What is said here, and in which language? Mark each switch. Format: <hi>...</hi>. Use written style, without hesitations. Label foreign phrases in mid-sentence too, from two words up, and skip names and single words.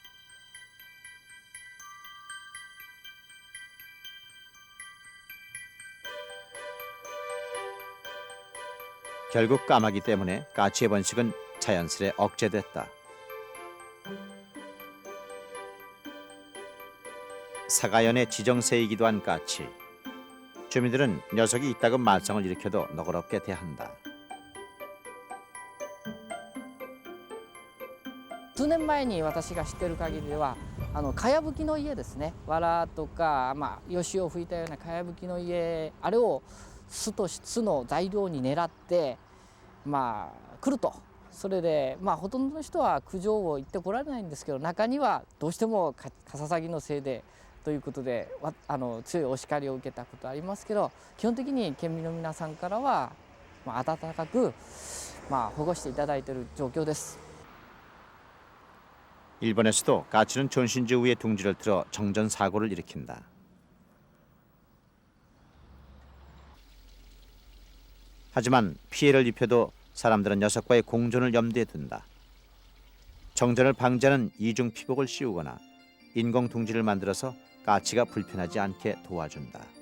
<ko>결국 까마귀 때문에 까치의 번식은 자연스레 억제됐다. 사가연의 지정새이기도 한 까치. 주민들은 녀석이 이따금 말썽을 일으켜도 너그럽게 대한다.</ko> <ja>数年前に私が知ってる限りではかやぶきの家ですね、藁とか、吉を吹いたようなかやぶきの家、あれを巣の材料に狙って来ると。それでほとんどの人は苦情を言ってこられないんですけど、中にはどうしてもカササギのせいでということで強いお叱りを受けたことありますけど、基本的に県民の皆さんからは温かく保護していただいている状況です。</ja> <ko>일본에서도 까치는 전신주 위에 둥지를 틀어 정전 사고를 일으킨다. 하지만 피해를 입혀도 사람들은 녀석과의 공존을 염두에 둔다. 정전을 방지하는 이중 피복을 씌우거나 인공 둥지를 만들어서 까치가 불편하지 않게 도와준다.</ko>